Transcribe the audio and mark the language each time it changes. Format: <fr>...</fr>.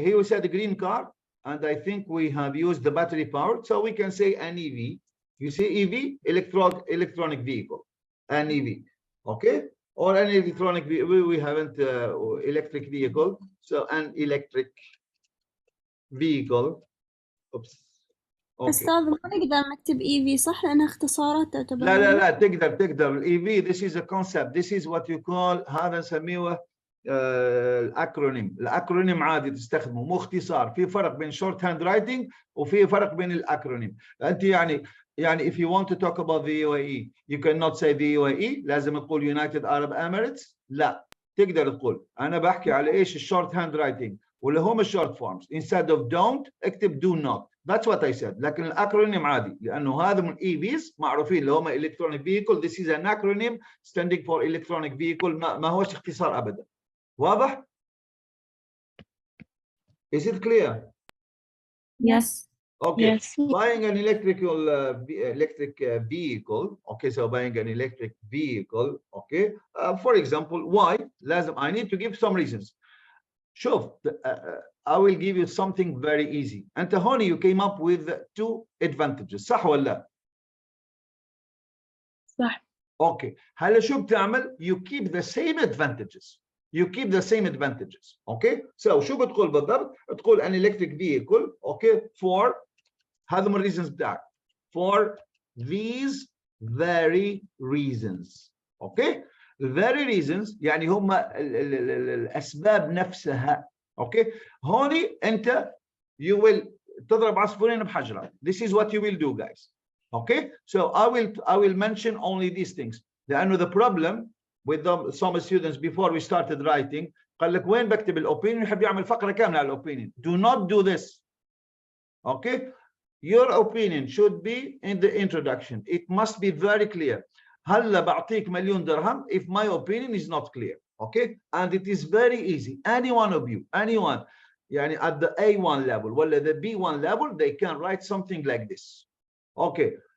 <en>Here we said the green car, and I think we have used the battery power, so we can say an EV. You see, EV, electronic vehicle, an EV. Okay, or an electronic. We haven't electric vehicle, so an electric vehicle. Oops. Okay.</en> <ar>أستاذ ما نقدر نكتب EV صح لأنها اختصارات تعتبر. لا تقدر</ar> <en>EV. This is a concept. This is what you call</en> <ar>هذا نسميه الأكرونيم عادي تستخدمه مو اختصار. في فرق بين</ar> <en>short hand writing</en> <ar>وفي فرق بين الأكرونيم. أنت يعني</ar> <en>if you want to talk about the UAE you cannot say the UAE</en> <ar>لازم تقول</ar> <en>United Arab Emirates.</en> <ar>لا تقدر تقول أنا بحكي على إيش الشورت هاند رايتنج واللي هم الشورت فورمز.</ar> <en>Instead of don't</en> <ar>اكتب</ar> <en>do not. That's what I said.</en> <ar>لكن الأكرونيم عادي لأنه هذا من EVs معروفين اللي هم</ar> <en>electronic vehicle. This is an acronym standing for electronic vehicle.</en> <ar>ما هوش اختصار أبدا. واضح؟</ar> <en>Is it clear? Yes. Okay. Yes. Buying an electric vehicle. Okay, so buying an electric vehicle. Okay. For example, why?</en> <ar>لازم</ar> <en>I need to give some reasons.</en> <ar>شوف,</ar> <en>I will give you something very easy.</en> <ar>أنت هوني</ar> <en>you came up with two advantages.</en> <ar>صح ولا لا؟ صح.</ar> <en>Okay.</en> <ar>هلا شو بتعمل؟</ar> <en>You keep the same advantages. You keep the same advantages. Okay.</en> <ar>So شو بتقول بالضبط؟ تقول</ar> <en>an electric vehicle. Okay.</en> <ar>For هذا من reasons بتاعك.</ar> <en>For these very reasons. Okay. very reasons</en> <ar>يعني هم الأسباب نفسها.</ar> <en>Okay.</en> <ar>هوني أنت</ar> <en>you will</en> <ar>تضرب عصفورين بحجرة.</ar> <en>This is what you will do, guys. Okay. So I will mention only these things.</en> <ar>لأنه</ar> <en>the problem with some students before we started writing</en> <ar>قال لك وين بكتب الopinion يحب يعمل فقرة كاملة على الopinion.</ar> <en>Do not do this. Okay. Your opinion should be in the introduction. It must be very clear.</en> <ar>هلا بعطيك مليون درهم</ar> <en>if my opinion is not clear. Okay. And it is very easy. Any one of you, anyone يعني at the A1 level ولا the B1 level, they can write something like this. Okay.</en>